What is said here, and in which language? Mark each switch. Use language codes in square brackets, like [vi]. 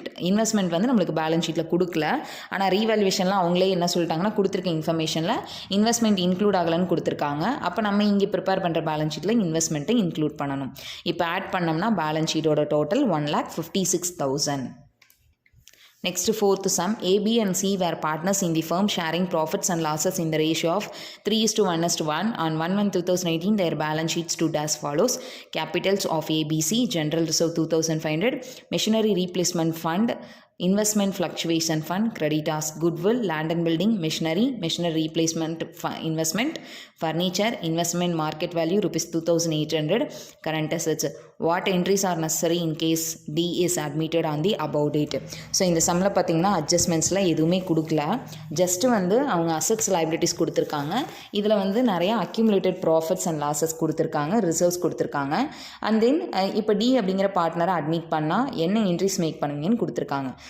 [ta] Investment வந்து நம்மளுக்கு balance ஷீட்டில் கொடுக்கல, ஆனால் ரீவேல்யூவேஷனில் அவங்களே என்ன சொல்லிட்டாங்கன்னா கொடுத்துருக்க இன்ஃபர்மேஷனில் இன்வெஸ்ட்மெண்ட் இன்க்ளூட் ஆகலன்னு கொடுத்துருக்காங்க. அப்போ நம்ம இங்கே ப்ரிப்பேர் பண்ணுற பேலன்ஸ் ஷீட்டில் இன்வெஸ்ட்மெண்ட்டை இன்க்ளூட் பண்ணணும். இப்போ ஆட் பண்ணோம்னா balance ஷீட்டோட total 1,56,000. [en] Next, fourth sum, A, B and C were partners in the firm sharing profits and losses in the ratio of 3:1:1. On 1/1/2018, their balance sheets stood as follows. Capitals of ABC, General Reserve 2,500, Machinery Replacement Fund, Investment Fluctuation Fund, Creditors, Goodwill, Land and Building, Machinery Replacement Investment, Furniture, Investment Market Value ₹2,800, Current Assets. What entries are necessary in case D is admitted on the above date? [ta] So இந்த சம்மில் பார்த்தீங்கன்னா அட்ஜஸ்ட்மெண்ட்ஸில் எதுவுமே கொடுக்கல, just வந்து அவங்க assets liabilities கொடுத்துருக்காங்க. இதில் வந்து நிறையா அக்யூமுலேட்டட் ப்ராஃபிட்ஸ் அண்ட் லாஸஸ் கொடுத்துருக்காங்க, ரிசர்வ்ஸ் கொடுத்துருக்காங்க. அண்ட் தென் இப்போ டி அப்படிங்கிற பார்ட்னரை அட்மிட் பண்ணால் என்ன என்ட்ரிஸ் மேக் பண்ணுவீங்கன்னு கொடுத்துருக்காங்க.